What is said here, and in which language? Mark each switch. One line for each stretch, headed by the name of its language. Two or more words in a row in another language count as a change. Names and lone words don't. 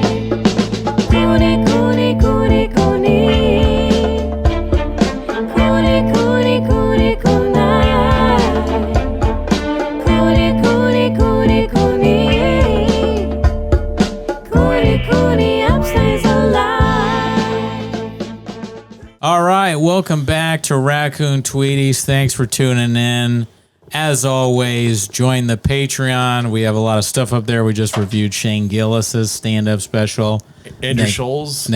English: Cooney, Cooney, Cooney, Cooney. Cooney, Cooney, Cooney, Cooney. Cooney, Cooney, Cooney, Cooney. Cooney, Cooney, upstays alive. All right, welcome back to Raccoon Tweeties. Thanks for tuning in. As always, join the Patreon. We have a lot of stuff up there. We just reviewed Shane Gillis's stand-up special. Andrew Scholl's.